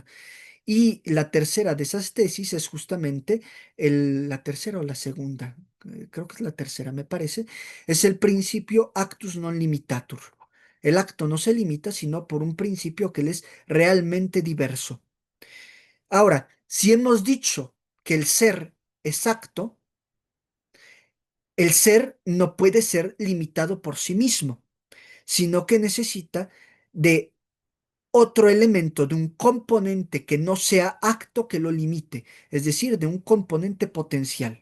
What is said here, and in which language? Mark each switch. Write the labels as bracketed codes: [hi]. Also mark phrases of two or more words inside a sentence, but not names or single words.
[es] Y la tercera de esas tesis es justamente la tercera o la segunda, creo que es la tercera, me parece, es el principio [la] actus non limitatur. [es] El acto no se limita sino por un principio que él es realmente diverso. Ahora, si hemos dicho que el ser es acto, el ser no puede ser limitado por sí mismo, sino que necesita de otro elemento, de un componente que no sea acto que lo limite, es decir, de un componente potencial.